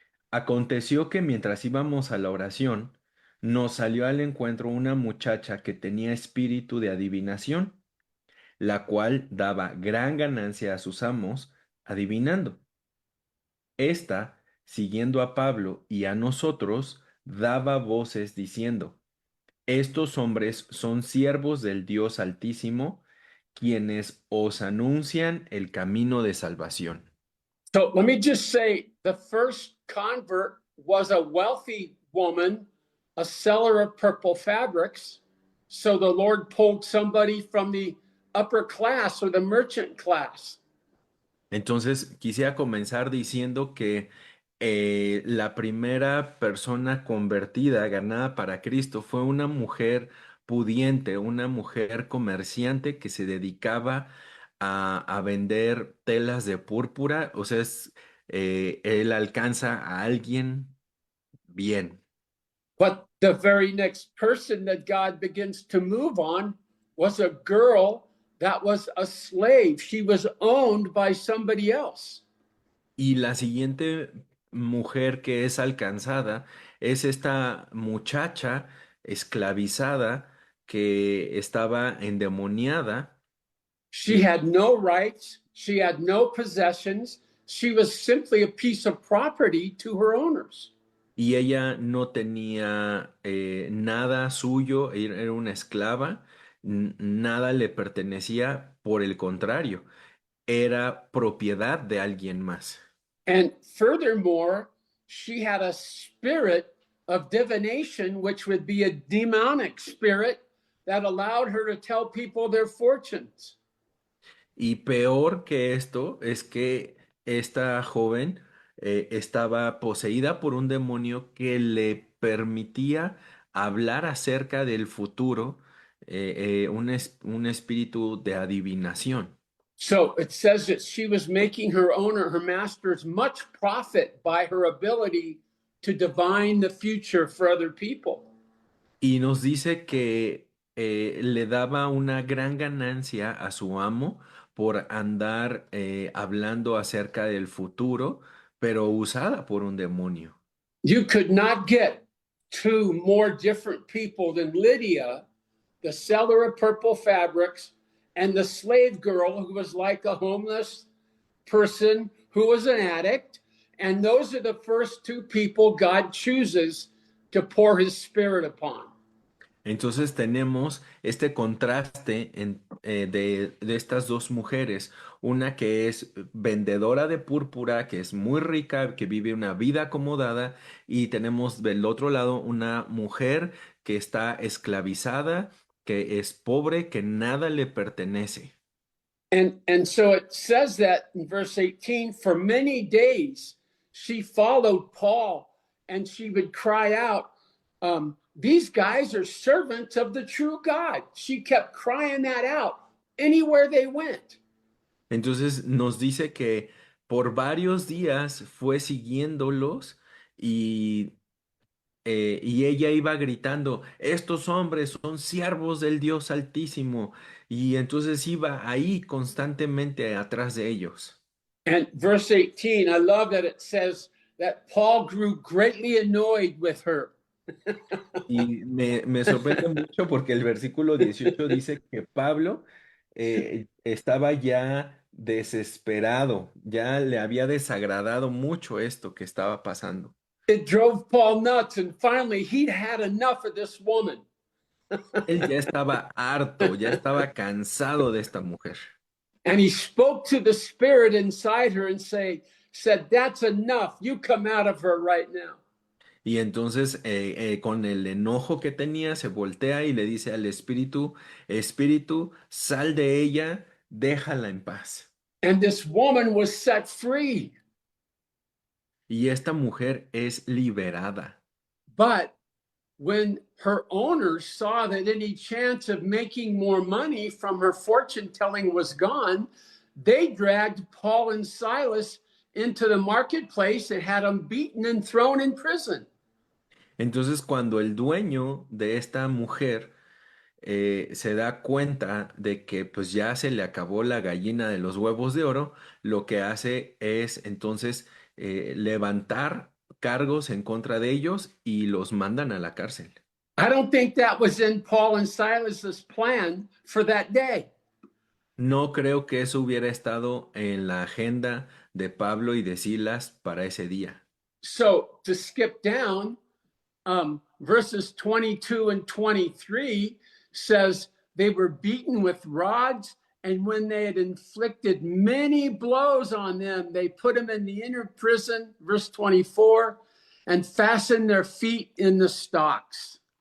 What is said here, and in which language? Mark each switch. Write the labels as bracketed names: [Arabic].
[Spanish] Aconteció que mientras íbamos a la oración, nos salió al encuentro una muchacha que tenía espíritu de adivinación, la cual daba gran ganancia a sus amos, adivinando. Esta, siguiendo a Pablo y a nosotros, daba voces diciendo, estos hombres son siervos del Dios Altísimo, quienes os anuncian el camino de salvación. [English] So let me just say the first convert was a wealthy woman, a seller of purple fabrics. So the Lord pulled somebody from the upper class or the merchant class. [Spanish] Entonces, quisiera comenzar diciendo que la primera persona convertida, ganada para Cristo, fue una mujer pudiente, una mujer comerciante que se dedicaba a vender telas de púrpura. O sea, él alcanza a alguien bien. [English] But the very next person that God begins to move on was a girl that was a slave. She was owned by somebody else. [Spanish] Y la siguiente mujer que es alcanzada es esta muchacha esclavizada que estaba endemoniada [English] She [Spanish] y, [English] had no rights, she had no possessions. She was simply a piece of property to her owners. [Spanish] y ella no tenía nada suyo, era una esclava, nada le pertenecía, por el contrario, era propiedad de alguien más. [English] And furthermore, she had a spirit of divination, which would be a demonic spirit that allowed her to tell people their fortunes. [Spanish] Y peor que esto es que esta joven estaba poseída por un demonio que le permitía hablar acerca del futuro, un espíritu de adivinación. [English] So it says that she was making her owner, her masters, much profit by her ability to divine the future for other people. [Spanish] Y nos dice que le daba una gran ganancia a su amo por andar hablando acerca del futuro, pero usada por un demonio. [English] You could not get two more different people than Lydia, the seller of purple fabrics, and the slave girl who was like a homeless person who was an addict. And those are the first two people God chooses to pour his spirit upon. [Spanish] Entonces tenemos este contraste de estas dos mujeres, una que es vendedora de púrpura, que es muy rica, que vive una vida acomodada, y tenemos del otro lado una mujer que está esclavizada, que es pobre, que nada le pertenece. [English] And so it says that in verse 18, for many days she followed Paul and she would cry out, these guys are servants of the true God. She kept crying that out anywhere they went. [Spanish] Entonces nos dice que por varios días fue siguiéndolos y y ella iba gritando, estos hombres son siervos del Dios Altísimo. Y entonces iba ahí constantemente atrás de ellos. [English] And verse 18, I love that it says that Paul grew greatly annoyed with her. [Spanish] Y me sorprende mucho porque el versículo 18 dice que Pablo estaba ya desesperado, ya le había desagradado mucho esto que estaba pasando. [English] It drove Paul nuts, and finally he'd had enough of this woman. [Spanish] Él ya estaba harto, ya estaba cansado de esta mujer. [English] And he spoke to the spirit inside her and said, that's enough. You come out of her right now. [Spanish] Y entonces con el enojo que tenía se voltea y le dice al espíritu, espíritu, sal de ella, déjala en paz. [English] And this woman was set free. [Spanish] Y esta mujer es liberada. [English] But when her owners saw that any chance of making more money from her fortune telling was gone, they dragged Paul and Silas into the marketplace and had them beaten and thrown in prison. [Spanish] Entonces cuando el dueño de esta mujer se da cuenta de que pues ya se le acabó la gallina de los huevos de oro, lo que hace es entonces levantar cargos en contra de ellos y los mandan a la cárcel. [English] I don't think that was in Paul and Silas's plan for that day. [Spanish] No creo que eso hubiera estado en la agenda de Pablo y de Silas para ese día. [English] So to skip down, verses 22 and 23 says they were beaten with rods, and when they had inflicted many blows on them, they put them in the inner prison, verse 24, and fastened their feet in the stocks.